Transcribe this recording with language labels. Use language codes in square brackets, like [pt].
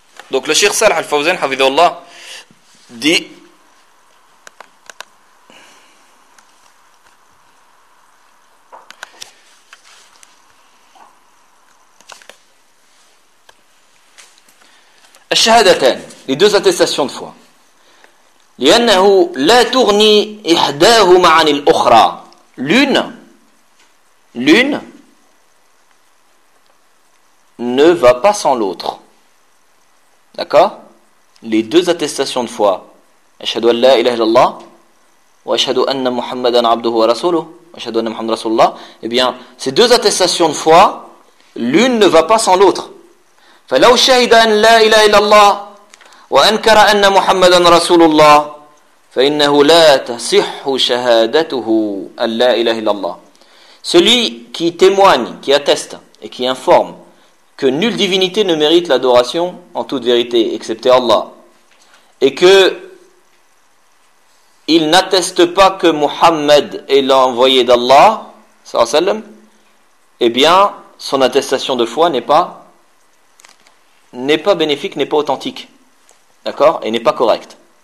[fr] Donc le Cheikh Salih al-Fawzan, hafidhahullah, dit الشهادتان, les deux attestations de foi. [ar] لأنه لا تغني إحداهما عن الأخرى. [fr] L'une ne va pas sans l'autre. D'accord ? Les deux attestations de foi. [ar] أشهد أن لا إله إلا الله وأشهد أن محمدا عبده ورسوله وأشهد أن محمد رسول الله. [fr] Eh bien, ces deux attestations de foi, l'une ne va pas sans l'autre. [ar] فلو شهد أن لا إله إلا الله وأنكر أن محمدا رسول الله فإنه لا تصح شهادته أن لا إله إلا الله. [fr] Celui qui témoigne, qui atteste et qui informe que nulle divinité ne mérite l'adoration en toute vérité, excepté Allah, et que il n'atteste pas que Muhammad est l'envoyé d'Allah, sallallahu alayhi wa sallam, eh bien, son attestation de foi n'est pas bénéfique, n'est pas authentique. D'accord ? Et n'est pas correcte.